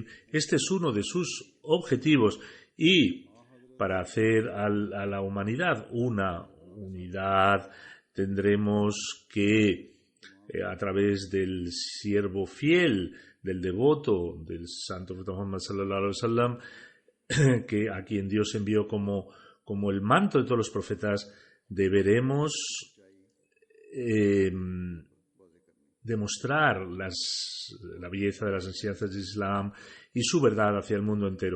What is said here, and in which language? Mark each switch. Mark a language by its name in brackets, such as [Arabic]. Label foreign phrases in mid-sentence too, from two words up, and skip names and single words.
[Spanish] Este es uno de sus objetivos. Y para hacer a la humanidad una unidad, tendremos que, a través del siervo fiel, del devoto, del Santo Profeta Muhammad [Arabic] صلى الله عليه وسلم, [Spanish] que a quien Dios envió como el manto de todos los profetas, deberemos demostrar la belleza de las enseñanzas del Islam y su verdad hacia el mundo entero.